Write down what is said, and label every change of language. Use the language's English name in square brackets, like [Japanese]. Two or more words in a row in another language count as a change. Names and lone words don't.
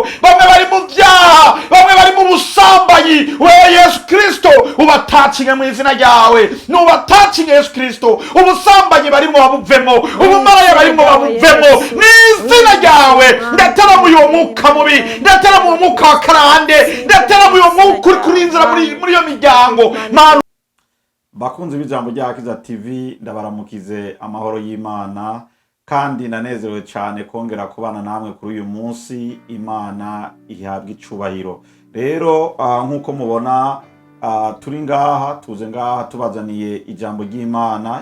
[Rundi] Bamwe bari mu byaha, bamwe bari mu busambanyi, wewe Yesu Kristo ubatacinge mu izina ryawe, nubatacinge Yesu Kristo. Ubusambanyi barimo babuvemo, ubumaraya barimo babuvemo n'izina ryawe. Ndataramuye uwo mwuka mubi, ndataramuye umwuka wa karande, ndataramuye uwo mwuka uri kurinzira muri iyo miryango. Bakunzi b'ijambo rya Akiza TV, ndabaramukize amahoro y'Imana kandi nanezerewe cyane kongera kubana namwe kuri uyu munsi. Imana ihabwa icubahiro. Rero nkuko mubona turi ngaha, tuze ngaha tubazaniye ijambo ry'Imana.